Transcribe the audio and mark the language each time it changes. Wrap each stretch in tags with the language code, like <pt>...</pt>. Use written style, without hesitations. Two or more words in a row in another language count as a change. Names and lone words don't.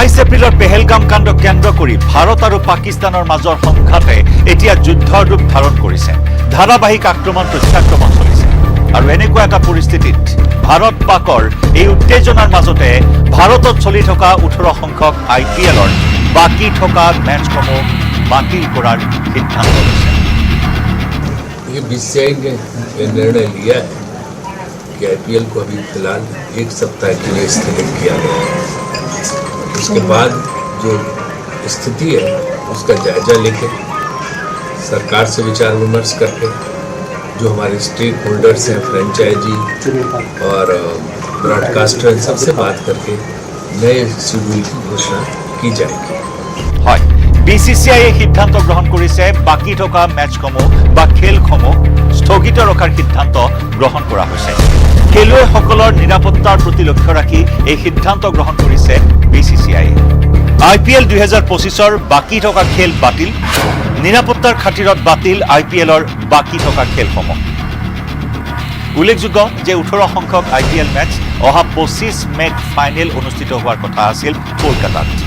<as>22 এপ্ৰিলৰ পেহেলগাম কাণ্ডক কেন্দ্ৰ কৰি ভাৰত আৰু পাকিস্তানৰ মাজৰ সংঘাতে এতিয়া যুদ্ধৰ ৰূপ ধাৰণ কৰিছে ধাৰাবাহিক আক্ৰমণ প্ৰত্যাক্ৰমণ চলিছে আৰু এনেকুৱা এটা পৰিস্থিতিত ভাৰত পাকৰ এই উত্তেজনাৰ মাজতে ভাৰতত চলি থকা 18 সংখ্যক IPLৰ বাকি থকা মেচসমূহ বাতিল কৰাৰ সিদ্ধান্ত লৈছে</as> <hi>ये BCCI ने यह निर्णय लिया है कि IPL को अभी फिलहाल 1 सप्ताह के लिए स्थगित किया गया है उसके बाद जो स्थिति है उसका जायजा लेके सरकार से विचार विमर्श करके जो हमारे</hi> <en>stake holders</en> <hi>हैं फ्रेंचाइजी और ब्रॉडकास्टर सबसे बात करके नए शेड्यूल की घोषणा की जाएगी</hi> <as>হয় BCCI সিদ্ধান্ত গ্ৰহণ কৰিছে বাকি থকা মেচসমূহ বা খেলসমূহ স্থগিত ৰখাৰ সিদ্ধান্ত গ্ৰহণ কৰা হৈছে খেলুৱৈসকলৰ নিৰাপত্তাৰ প্ৰতি লক্ষ্য ৰাখি এই সিদ্ধান্ত গ্ৰহণ কৰিছে BCCI IPL 2025ৰ বাকি থকা খেল বাতিল নিৰাপত্তাৰ খাতিৰত বাতিল IPLৰ বাকি থকা খেলসমূহ উল্লেখযোগ্য যে 18 সংখ্যক IPL মেচ অহা 25 মেত ফাইনেল অনুষ্ঠিত হোৱাৰ কথা আছিল কলকাতাত</as>